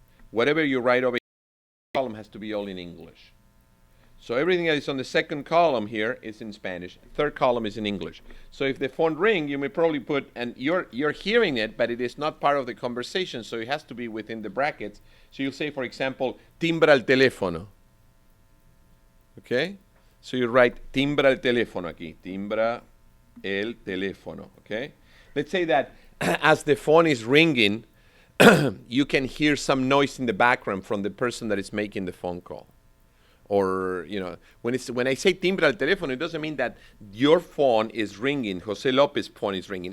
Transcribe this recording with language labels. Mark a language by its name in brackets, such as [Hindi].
[English] Whatever you write over here, column has to be all in English. So everything that is on the second column here is in Spanish. Third column is in English. So if the phone ring, you may probably put, and you're hearing it, but it is not part of the conversation, so it has to be within the brackets. So you'll say, for example, [Spanish] timbra el teléfono. [English] Okay? So you write [Spanish] timbra el teléfono aquí. Timbra el teléfono. Okay? [English] Let's say that as the phone is ringing, you can hear some noise in the background from the person that is making the phone call. Or, you know, when I say [Spanish] timbra el teléfono, [English] it doesn't mean that your phone is ringing, Jose Lopez's phone is ringing.